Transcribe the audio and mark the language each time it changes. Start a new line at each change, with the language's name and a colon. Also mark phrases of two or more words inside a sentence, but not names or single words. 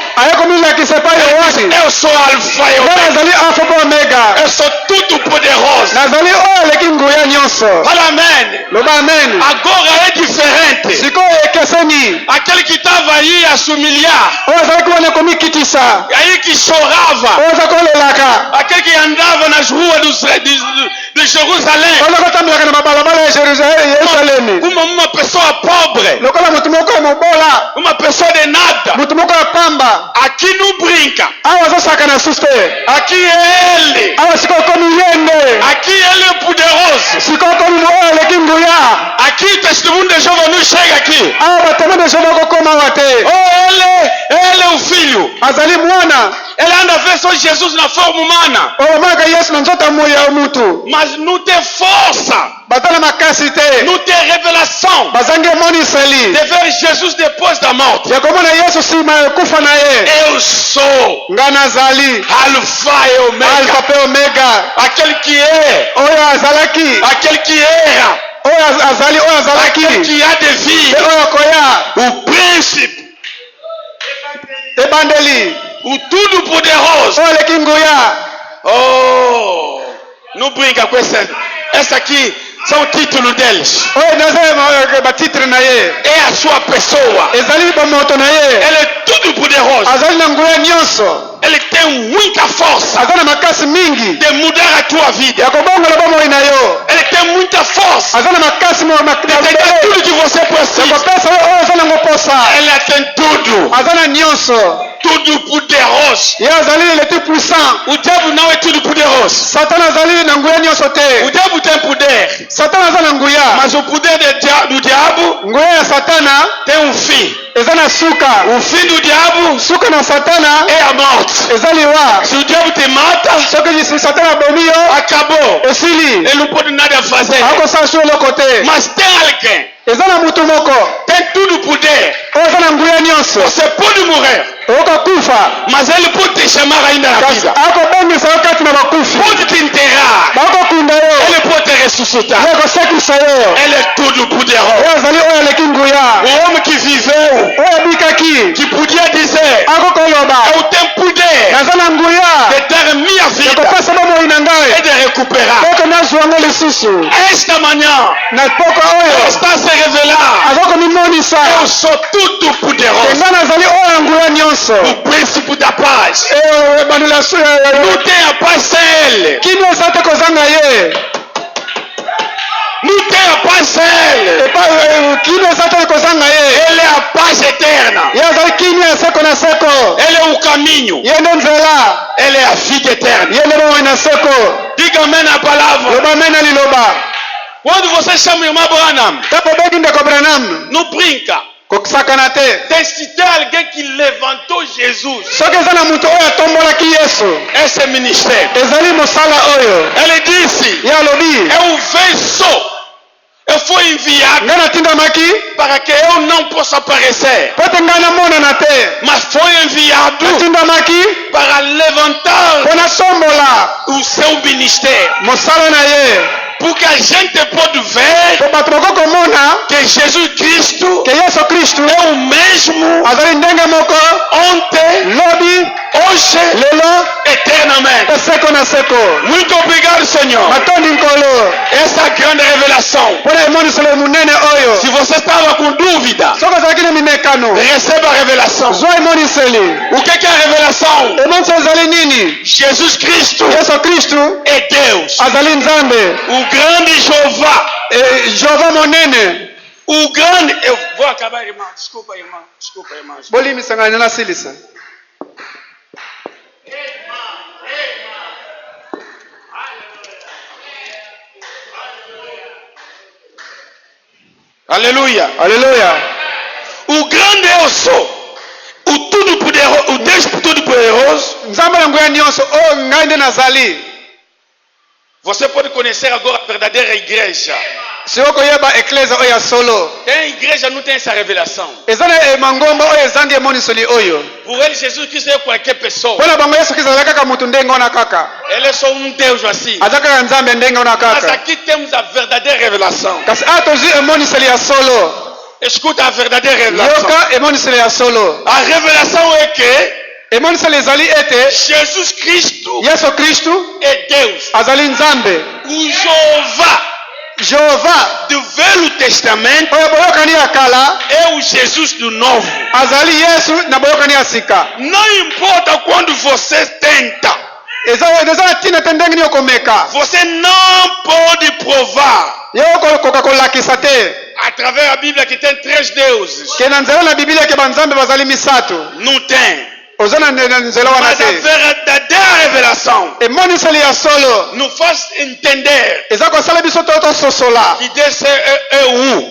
Lingala: aye komilakisa epai yohani
Portuguese: Eu sou alfa e
Lingala: nga
Portuguese: omega.
Lingala: nazali alfa mpe omega
Portuguese: Eu sou tudo poderoso.
Lingala: nazali oyo aleki nguya nyonso
Portuguese: Fala amém.
Lingala: loba amen
Portuguese: Agora é diferente.
Lingala: sikoyo ekeseni
Portuguese: Aquele que estava aí a se humilhar.
Lingala: oyo azalaki wana komikitisa
Portuguese: Aí que chorava.
Lingala: oyo aza kolelaka
Portuguese: Aquele que andava nas ruas de Jerusalém.
Lingala: oyo aza kotambolaka na babalabala ya yerusalemi
Portuguese: Uma pessoa pobre.
Lingala: lokola motu moko ya mobola
Portuguese: Uma pessoa de nada.
Lingala: motu moko ya pamba
Portuguese: Aqui não brinca.
Lingala: awa azosaka na susu te
Portuguese: Aqui é ele.
Lingala: awa sikoyo komi yende
Portuguese: Aqui ele é poderoso.
Lingala: sikoyo komi oyo aleki nguya
Portuguese: Aqui o testemunho de Jeová não chega aqui.
Lingala: awa batema de jehovah kokoma awa te
Portuguese: Oh, ele é o filho.
Lingala: azali mwana
Portuguese: Ele anda a ver só Jesus na forma humana.
Lingala: oyo bamonaka yesu na nzoto ya mutu
Portuguese: Mas não tem força.
Lingala: baza na makasi te
Portuguese: Não tem revelação
Lingala: bazangi emoniseli
Portuguese: de ver Jesus depois da morte.
Lingala: ya komona yesu nsima ya kufa na ye
Portuguese: Eu sou
Lingala: nga nazali
Portuguese: Alfa e Omega.
Lingala: alfa mpe omega
Portuguese: Aquele que é.
Lingala: oyo azalaki
Portuguese: Aquele que era.
Lingala: oyo azali oyo azalaki
Portuguese: Aquele que há de vir.
Lingala: mpe oyo akoya
Portuguese: O príncipe.
Lingala: ebandeli
Portuguese: O tudo poderoso.
Lingala: oyo aleki nguya Oh.
Portuguese: Não brinca com essa aqui. São o título deles.
Lingala: oyo naza batitre na ye
Portuguese: É a sua pessoa.
Lingala: ezali bamoto na ye
Portuguese: Ele é tudo poderoso.
Lingala: azali na nguya nyonso
Portuguese: Ele tem muita força
Lingala: aza na makasi mingi
Portuguese: de mudar a tua vida.
Lingala: ya kobongola bomoi na yo
Portuguese: Ele tem muita força
Lingala: aza na makasi
Portuguese: de ter tudo que você
Lingala: ya
Portuguese: precisa.
Lingala: kopesa oyo aza nango posa
Portuguese: Ele tem tudo.
Lingala: aza na nyonso
Portuguese: Tudo poderoso.
Lingala: ye azali
French: le plus puissant
Portuguese: O diabo não é tudo poderoso.
Lingala: satana azali na nguya nyonso
Portuguese: O
Lingala: te
Portuguese: diabo tem poder.
Lingala: satana aza na nguya
Portuguese: Mas o poder do diabo
Lingala: nguya ya satana
Portuguese: tem um fim.
Lingala: eza na suka
Portuguese: O fim do diabo
Lingala: suka na satana
Portuguese: é a morte.
Lingala: eza liwa
Portuguese: Se o diabo te mata,
Lingala: soki satana abomi yo
Portuguese: acabou.
Lingala: esili
Portuguese: Ele não pode nada fazer.
Lingala: akosala su eloko te
Portuguese: Mas tem alguém.
Lingala: eza na mutu moko
Portuguese: Tem tudo poder.
Lingala: oyo eza na nguya nyonso
Portuguese: Você pode morrer.
Lingala: okokufa
Portuguese: Mas ele pode te chamar ainda na
Lingala: kasi
Portuguese: vida.
Lingala: akobongisa yo kati na bakufi
Portuguese: Pode te enterrar.
Lingala: bakokunda yo
Portuguese: Ele pode te ressuscitar.
Lingala: ye kosekisa yo
Portuguese: Ele é tudo poderoso.
Lingala: oyo azali oyo aleki nguya
Portuguese: O homem que viveu,
Lingala: oyo abikaki
Portuguese: que podia dizer,
Lingala: akokoloba
Portuguese: eu tenho poder
Lingala: naza na nguya
Portuguese: de dar minha
Lingala: ya
Portuguese: vida
Lingala: kopesa bomoi na
Portuguese: e
Lingala: ngai
Portuguese: de recupera.
Lingala: poko nazwango lisusu
Portuguese: Esta manhã
Lingala: na poko oyo
Portuguese: está se revelar
Lingala: azokomimonisa
Portuguese: eu sou tudo poderoso.
Lingala: nga nazali oyo ya nguya nyonso
Portuguese: O príncipe da paz.
Lingala: ebandelaso
Portuguese: Não tem a paz sem ele.
Lingala: kini eza te kozanga ye
Portuguese: Não tem a paz sem ele.
Lingala: kini eza te kozanga ye
Portuguese: Ele é a paz eterna.
Lingala: ye azali kini ya seko na seko
Portuguese: Ele é o caminho.
Lingala: ye nde nzela
Portuguese: Ele é a vida eterna.
Lingala: ye nde bomoi na seko
Portuguese: Diga amém na palavra.
Lingala: loba me na liloba
Portuguese: Quando você chama o irmão Branham,
Lingala: ntango obengi ndeko branam
Portuguese: não brinca.
Lingala: kokisakana te
Portuguese: Tem cité alguém que levantou Jesus.
Lingala: soki eza na moto oyo atombolaki yesu
Portuguese: Esse é ministério.
Lingala: ezali mosala oyo
Portuguese: Ele disse:
Lingala: ye alobi
Portuguese: eu venço. Eu fui enviado
Lingala: ngai natindamaki
Portuguese: para que eu não possa aparecer.
Lingala: po ete ngai namonana te
Portuguese: Mas foi enviado
Lingala: natindamaki
Portuguese: para levantar
Lingala: mpo natombola
Portuguese: o seu ministério.
Lingala: mosala na ye
Portuguese: Porque a gente pode ver
Lingala: po bato bako komona
Portuguese: que Jesus Cristo
Lingala: ke yesu kristu
Portuguese: é o mesmo
Lingala: azali ndenge moko
Portuguese: ontem,
Lingala: lobi
Portuguese: hoje,
Lingala: lelo
Portuguese: eternamente.
Lingala: eseko na seko
Portuguese: Muito obrigado, Senhor.
Lingala: matondi nkolo
Portuguese: Essa grande revelação.
Lingala: mpona emoniselo monene oyo
Portuguese: Se você estava com dúvida,
Lingala: soki ozalaki na minekano
Portuguese: receba a revelação.
Lingala: zwa emoniseli
Portuguese: O que é a revelação?
Lingala: emoniseli ezali nini
Portuguese: Jesus Cristo
Lingala: yesu kristu
Portuguese: é Deus.
Lingala: azali nzambe
Portuguese: O grande Jeová.
Lingala: jehova monene
Portuguese: O grande. Eu vou acabar, irmão. Desculpa, irmão. Desculpa, irmão.
Lingala: bolimisanga nena silisa
Portuguese: Aleluia.
Lingala: aleluya
Portuguese: O grande eu sou. O tudo poderoso, o Deus todo poderoso.
Lingala: nzambe na nguya nyonso oyo ngai nde nazali
Portuguese: Você pode conhecer agora a verdadeira igreja.
Lingala: si okoyeba eklesia oyo ya solo
Portuguese: Tem igreja, não tem essa revelação.
Lingala: eza na mangomba oyo ezangi emoniseli oyo
Portuguese: Por ele, Jesus Cristo é qualquer pessoa.
Lingala: mpo na bango yesu kristo azali kaka motu ndenge wana kaka
Portuguese: Ele é só um Deus assim.
Lingala: aza kaka nzambe ndenge wana
Portuguese: Mas
Lingala: kaka
Portuguese: aqui temos a verdadeira revelação.
Lingala: kasi awa tozwi emoniseli ya solo
Portuguese: Escuta a verdadeira revelação.
Lingala: yoka emoniseli ya solo
Portuguese: A revelação é que
Lingala: emoniseli ezali ete
Portuguese: Jesus Cristo
Lingala: yesu kristu
Portuguese: é Deus.
Lingala: azali nzambe
Portuguese: O Jeová
Lingala: jehova
Portuguese: do Velho Testamento
Lingala: oyo boyokani ya kala
Portuguese: é o Jesus do Novo.
Lingala: azali yesu na boyokani ya sika
Portuguese: Não importa quando você tenta,
Lingala: eza na ntina te ndenge nini okomeka
Portuguese: você não pode provar
Lingala: yo okokoka kolakisa te
Portuguese: através da Bíblia que tem 3 deuses.
Lingala: ke na nzela na biblia ke banzambe bazali misato
Portuguese: Não tem.
Lingala: oza na nzela wana
Portuguese: Mas a
Lingala: te
Portuguese: verdadeira revelação
Lingala: emoniseli ya solo
Portuguese: nos faz entender
Lingala: eza kosala biso to tososola
Portuguese: que Deus é um.